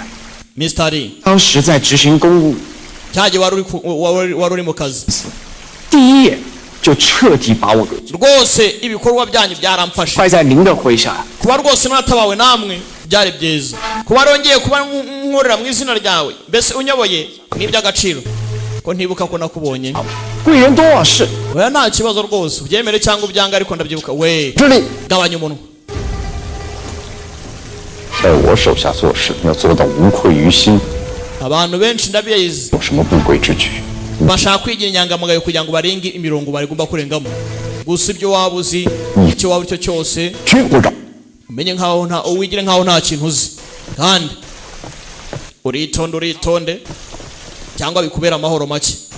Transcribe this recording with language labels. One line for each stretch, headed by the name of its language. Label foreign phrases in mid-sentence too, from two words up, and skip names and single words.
Chinese: Mr. Lee, 当时在执行公务，
Kinyarwanda: cyaje waruri mu kazi.
Chinese: 第一眼就彻底把我给
Kinyarwanda: Rwose ibikorwa byanyu byaramfashe.
Chinese: 坏在您的麾下。
Kinyarwanda: Kuba rwose natabawe namwe byari byiza. Kuba rongeye kuba nkorera mu izina ryawe, mbese unyoboye ni iby'agaciro. Ko ntibuka ko nakubonye.
Chinese: 贵人多忘事，
Kinyarwanda: oya nta kibazo rwose ubyemere cyangwa ubyanga ariko ndabyibuka we
Chinese: 这里
Kinyarwanda: gabanya umunwa
Chinese: 在我手下做事要做到无愧于心，
Kinyarwanda: abantu benshi ndabizi
Chinese: 有什么不轨之举？
Kinyarwanda: bashaka kwigira inyangamugayo kugira ngo barenge imirongo barigomba kurengamo gusa ibyo waba uzi icyo waba icyo cyose
Chinese: 军部长，
Kinyarwanda: umenye nkaho nta wigire nkaho nta kintu uzi kandi uritonde cyangwa bikubera amahoro make